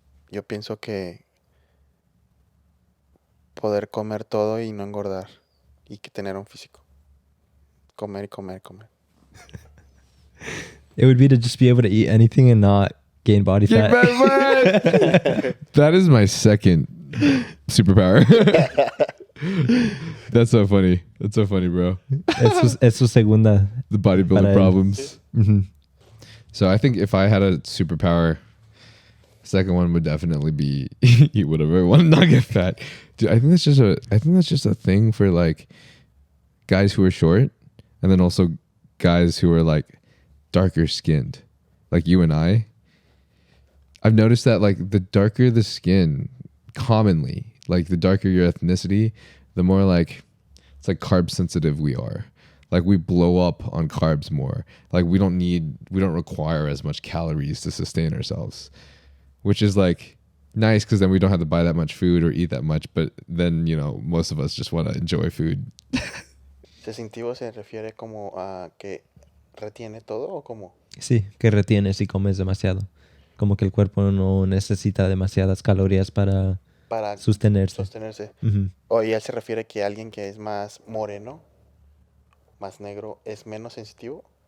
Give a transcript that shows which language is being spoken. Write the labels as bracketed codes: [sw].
[es] Yo pienso que poder comer todo y no engordar y que tener un físico. Comer y comer y comer. [en] It would be to just be able to eat anything and not gain body fat. That is my second superpower. That's so funny. That's so funny, bro. [es] Es su segunda. [en] The bodybuilder [es] Para él. [en] problems. Mhm. So I think if I had a superpower, second one would definitely be eat whatever I want and not get fat. Dude, I think that's just a thing for like guys who are short, and then also guys who are like darker skinned, like you and I. I've noticed that like the darker the skin, commonly, like the darker your ethnicity, the more like it's like carb sensitive we are. Like we blow up on carbs more. Like we don't require as much calories to sustain ourselves, which is like nice because then we don't have to buy that much food or eat that much. But then, you know, most of us just want to enjoy food. [es] ¿Sensitivo se refiere como a que retiene todo o cómo? Sí, que retienes y comes demasiado. Como que el cuerpo no necesita demasiadas calorías para Para sostenerse. sostenerse. O y él se refiere que alguien que es más moreno, más negro, es menos sensitivo.